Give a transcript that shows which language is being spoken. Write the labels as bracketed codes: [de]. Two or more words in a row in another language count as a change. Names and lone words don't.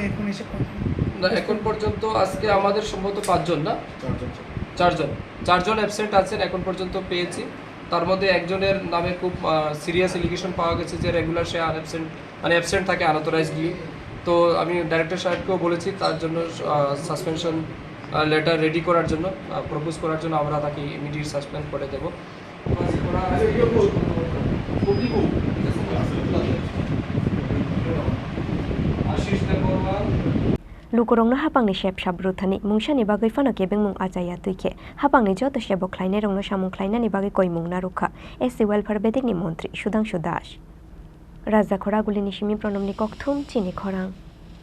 [bn] না এখন পর্যন্ত আজকে আমাদের সম্ভবত 5 জন না 4 জন অ্যাবসেন্ট আছেন এখন পর্যন্ত পেয়েছি তার মধ্যে একজনের নামে খুব [en] serious allegation [bn] পাওয়া গেছে যে রেগুলার সে অ্যাবসেন্ট থাকে আনঅথরাইজডলি তো আমি ডাইরেক্টর সাহেবকেও বলেছি তার জন্য [en] suspension letter ready [bn] করার জন্য প্রপোজ করার জন্য আমরা তাকে [en] immediate suspend [bn] করে দেব [trp] Lukurongno hapangni shep shabruthani mungshani bagai fano kebeng mung ajaya tuike hapangni joto shebo khlainai rongno samung khlainani bagai koimung narukha [en] SC Welfare [trp] Bedini Montri Shudangshu Dash Raja Khoraguli nishimi pronomni Khoroktham Chini Khorang